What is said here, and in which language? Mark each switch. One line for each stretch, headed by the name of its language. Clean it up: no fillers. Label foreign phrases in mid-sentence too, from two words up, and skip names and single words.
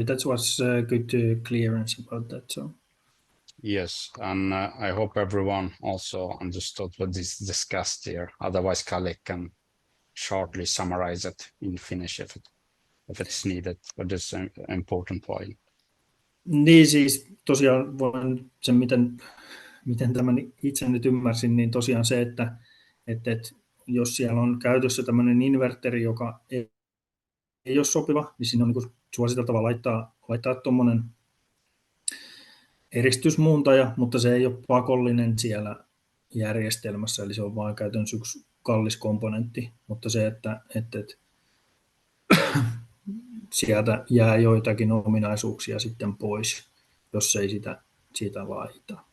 English: That was good clearance about that. So Yes, and I hope everyone also understood what is discussed here. Otherwise, Kalle can shortly summarize it in Finnish if it's needed for this important point.
Finnish: niin siis tosiaan voin sen, miten tämän itse nyt ymmärsin, niin tosiaan se, että jos siellä on käytössä tämmöinen inverteri, joka ei ole sopiva, niin siinä on niin suositeltava laittaa tuommoinen eristysmuuntaja, mutta se ei ole pakollinen siellä järjestelmässä, eli se on vain käytännössä yksi kallis komponentti, mutta se, että sieltä jää joitakin ominaisuuksia sitten pois, jos ei siitä laita.